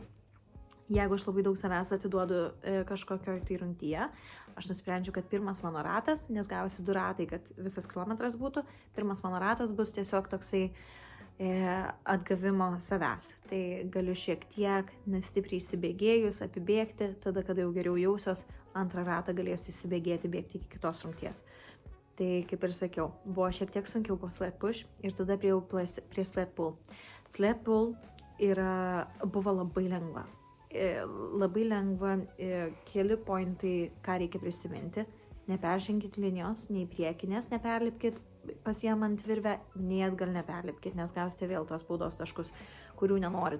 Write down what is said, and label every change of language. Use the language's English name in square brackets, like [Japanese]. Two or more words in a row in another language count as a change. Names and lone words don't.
[Lithuanian] Jeigu aš labai daug savęs atiduodu kažkokioj tai rungtyje, aš nusprendžiau, kad pirmas mano ratas, nes gavosi 2 ratai, kad visas kilometras būtų, pirmas mano ratas bus tiesiog toksai atgavimo savęs. Tai galiu šiek tiek nestipriai įsibėgėjus, apibėgti, tada, kada jau geriau jausios, antrą ratą galėsiu įsibėgėti, bėgti iki kitos rungties. Tai, kaip ir sakiau, buvo šiek tiek sunkiau po [English] sled push [Lithuanian] ir tada priejau prie [English] sled pull. Sled pull [Lithuanian] buvo labai lengva. Keli pointai, ką reikia prisiminti. Neperženkit linijos, nei priekinės neperlipkit pasiemant virvę, nei atgal neperlipkit, nes gausite vėl tos baudos taškus, kurių nenorit.